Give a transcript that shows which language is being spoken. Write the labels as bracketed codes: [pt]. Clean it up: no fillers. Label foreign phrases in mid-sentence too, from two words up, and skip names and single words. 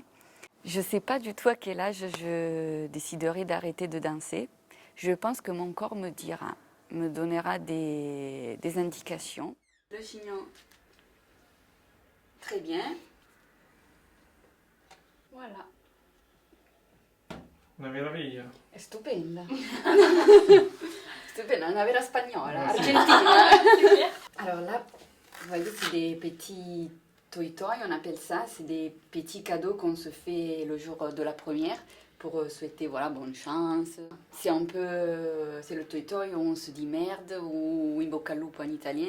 [fr] Je ne sais pas du tout à quel âge je déciderai d'arrêter de danser. Je pense que mon corps me donnera des indications. Le chignon, très bien. Voilà. [it] Una meraviglia. È stupenda. Stupenda, una vera spagnola, argentina. [fr] Alors là, vous voyez, c'est des petits toi-toi, on appelle ça. C'est des petits cadeaux qu'on se fait le jour de la première pour souhaiter bonne chance. C'est c'est le toi-toi, on se dit merde ou [it] in bocca al lupo [fr] en italien.